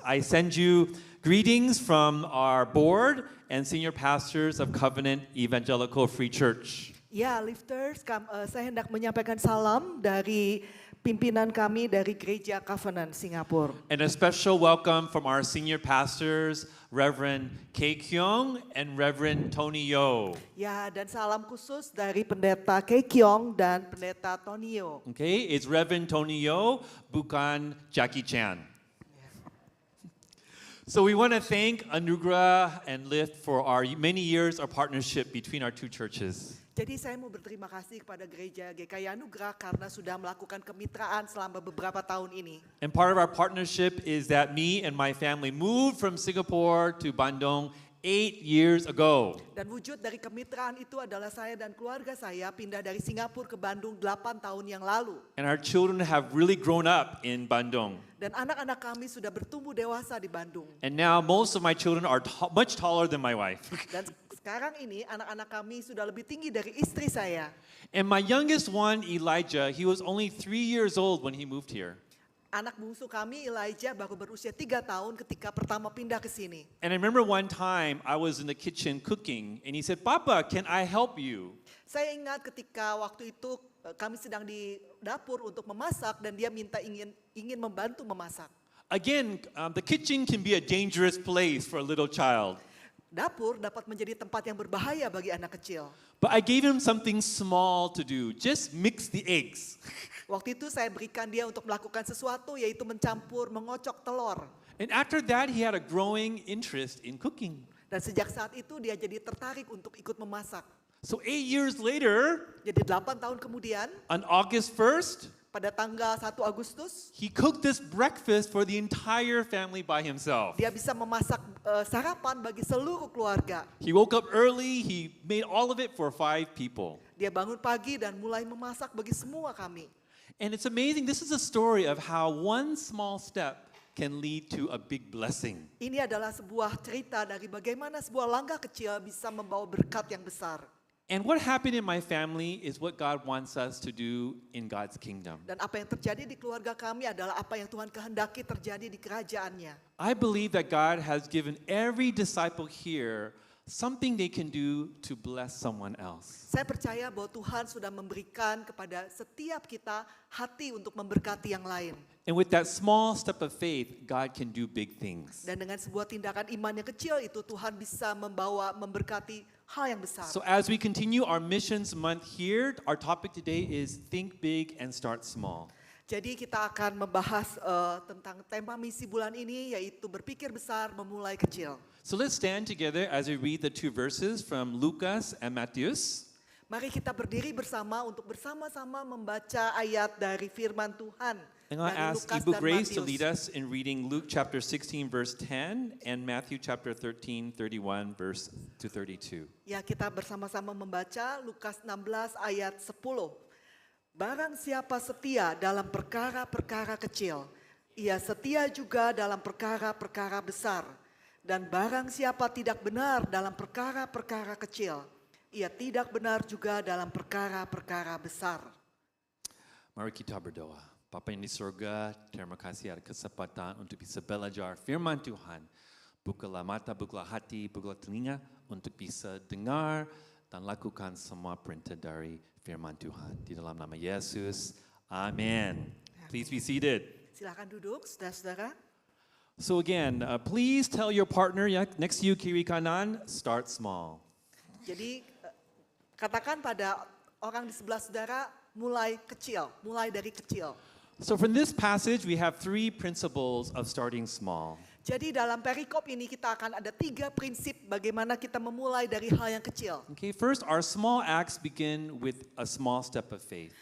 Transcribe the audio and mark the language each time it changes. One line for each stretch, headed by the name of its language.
English: I send you greetings from our board and senior pastors of Covenant Evangelical Free Church.
Indonesian: Ya, lifters, saya hendak menyampaikan salam dari pimpinan kami dari Gereja Covenant Singapura.
English: And a special welcome from our senior pastors, Reverend Kay Kyung and Reverend Tony Yo.
Indonesian: Ya, dan salam khusus dari Pendeta Kay Kyung dan Pendeta Tony Yo.
English: Okay, it's Reverend Tony Yo,
Indonesian: bukan Jackie Chan.
English: So we want to thank Anugerah and Lift for our many years of partnership between our two churches.
Indonesian: Jadi saya mau berterima kasih kepada gereja GKI Anugerah karena sudah melakukan kemitraan selama beberapa tahun ini.
English: And part of our partnership is that me and my family moved from Singapore to Bandung 8 years ago.
Indonesian: Dan wujud dari kemitraan itu adalah saya dan keluarga saya pindah dari Singapura ke Bandung 8 tahun yang lalu.
English: And our children have really grown up in Bandung.
Indonesian: Dan anak-anak kami sudah bertumbuh dewasa di Bandung.
English: And now most of my children are much taller than my wife.
Indonesian: Dan sekarang ini anak-anak kami sudah lebih tinggi dari istri saya.
English: And my youngest one, Elijah, he was only 3 years old when he moved here.
Indonesian: Anak bungsu kami Elijah baru berusia 3 tahun ketika pertama pindah ke sini.
English: And I remember one time I was in the kitchen cooking and he said, "Papa, can I help you?"
Indonesian: Saya ingat ketika waktu itu kami sedang di dapur untuk memasak dan dia minta ingin membantu memasak.
English: Again, the kitchen can be a dangerous place for a little child.
Indonesian: Dapur dapat menjadi tempat yang berbahaya bagi anak kecil.
English: But I gave him something small to do. Just mix the eggs.
Indonesian: Waktu itu saya berikan dia untuk melakukan sesuatu yaitu mengocok telur.
English: And after that, he had a growing interest in cooking.
Indonesian: Dan sejak saat itu dia jadi tertarik untuk ikut memasak.
English: So 8 years later,
Indonesian: Jadi 8 tahun kemudian,
English: on August 1st,
Indonesian: pada tanggal 1 Agustus,
English: he cooked this breakfast for the entire family by himself.
Indonesian: dia bisa memasak sarapan bagi seluruh keluarga.
English: He woke up early, he made all of it for 5 people.
Indonesian: Dia bangun pagi dan mulai memasak bagi semua kami.
English: And it's amazing, this is a story of how one small step can lead to a big blessing.
Indonesian: Ini adalah sebuah cerita dari bagaimana sebuah langkah kecil bisa membawa berkat yang besar.
English: And what happened in my family is what God wants us to do in God's kingdom.
Indonesian: Dan apa yang terjadi di keluarga kami adalah apa yang Tuhan kehendaki terjadi di kerajaannya.
English: I believe that God has given every disciple here something they can do to bless someone else.
Indonesian: Saya percaya bahwa Tuhan sudah memberikan kepada setiap kita hati untuk memberkati yang lain.
English: And with that small step of faith, God can do big things.
Indonesian: Dan dengan sebuah tindakan iman yang kecil itu Tuhan bisa memberkati hal yang besar.
English: So as we continue our missions month here, our topic today is think big and start small.
Indonesian: Jadi kita akan membahas tentang tema misi bulan ini yaitu berpikir besar, memulai kecil.
English: So let's stand together as we read the 2 verses from Lucas and Matthews.
Indonesian: Mari kita berdiri bersama untuk bersama-sama membaca ayat dari firman Tuhan.
English: And I ask
Indonesian: Lukas Ibu dan
English: Grace to
Indonesian: Matius.
English: lead us in reading Luke chapter 16 verse 10 and Matthew chapter 13, 31 verse to 32.
Indonesian: Ya, kita bersama-sama membaca Lukas 16 ayat 10. Barang siapa setia dalam perkara-perkara kecil, ia setia juga dalam perkara-perkara besar. Dan barang siapa tidak benar dalam perkara-perkara kecil, ia tidak benar juga dalam perkara-perkara besar. Mari kita berdoa. Bapa yang di surga, terima kasih ada kesempatan untuk bisa belajar firman Tuhan. Bukalah mata, bukalah hati, bukalah telinga untuk bisa dengar dan lakukan semua perintah dari firman Tuhan. Di dalam nama Yesus, amin.
English: Please be seated.
Indonesian: Silakan duduk, saudara-saudara.
English: So again, please tell your partner next to you,
Indonesian: kiri kanan,
English: start small.
Indonesian: Jadi katakan pada orang di sebelah saudara, mulai kecil, mulai dari kecil.
English: So from this passage, we have three principles of starting small.
Indonesian: Jadi dalam perikop ini kita akan ada 3 prinsip bagaimana kita memulai dari hal yang kecil.
English: Okay, first, our small acts begin with a small step of faith.